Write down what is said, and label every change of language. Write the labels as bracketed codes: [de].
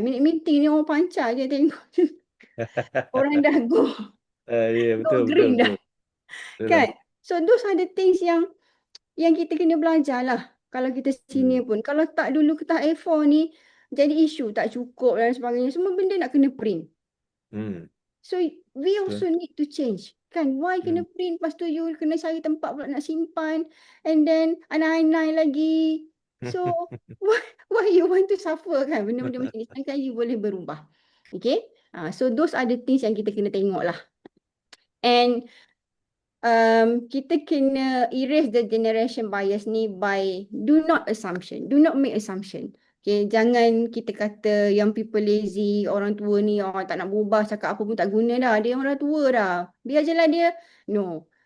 [ms] Minute meeting ni orang pancar je tengok. Orang dah [en] go [ms] Ya, betul, betul, green dah. betul. Betul lah. Kan? [en] So those are the things [ms] yang kita kena belajar lah. Kalau kita senior pun. Kalau tak dulu ke tahap A4 ni, jadi isu tak cukup dan sebagainya. Semua benda nak kena print. Hmm. [en] So we also need to change. [ms] Kan? [en] Why [ms] kena print? Lepas tu you kena cari tempat pula nak simpan. And then anai-anai lagi. [en] So why you want to suffer [ms] kan? Benda-benda macam ni. Sedangkan you boleh berubah. [en] Okay? So those are the things [ms] yang kita kena tengok lah. [en] And [ms] kita kena [en] erase the generation bias ni by do not make assumption. [ms] Okay, jangan kita kata yang [en] people lazy, [ms] orang tua ni tak nak berubah, cakap apa pun tak guna dah, dia orang tua dah, biar je lah dia. [en] No.